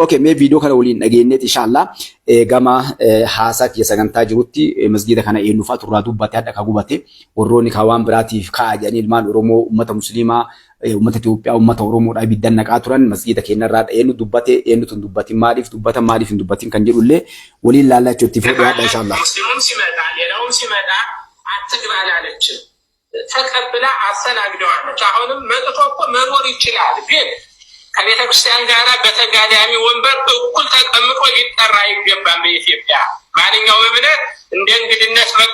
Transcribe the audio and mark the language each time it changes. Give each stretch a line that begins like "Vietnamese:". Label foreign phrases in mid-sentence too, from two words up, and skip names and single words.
Oromo: Okay, mee viidiyoo kana waliin dhageenyeet inshallah gama haasaa sagantaa jirutti masgiida kana eenyuufaa turraa dubbate hadha ka gubate warroonni ka waan biraatiif ka'a jedhanii ilmaan Oromoo ummata musliimaa ummata Itoophiyaa ummata Oromoodhaa ibiddan naqaa turan masjiida keenyarraa eenyu dubbate eenyutu dubbatin maaliif hin dubbatin kan jedhullee waliin ilaallachuu itti fudhadha inshallah.
Amharic: ሙስሊሙም ሲመጣ ሌላውም ሲመጣ አትግባ አላለችም። ተቀብላ አስተናግደዋለች። አሁንም መጥቶ እኮ መኖር ይችላል ግን ከቤተ ክርስቲያን ጋር በተጋዳሚ ወንበር እኩል ተቀምጦ ሊጠራ አይገባም። በኢትዮጵያ ማንኛውም እምነት እንደ እንግድነት መጥቶ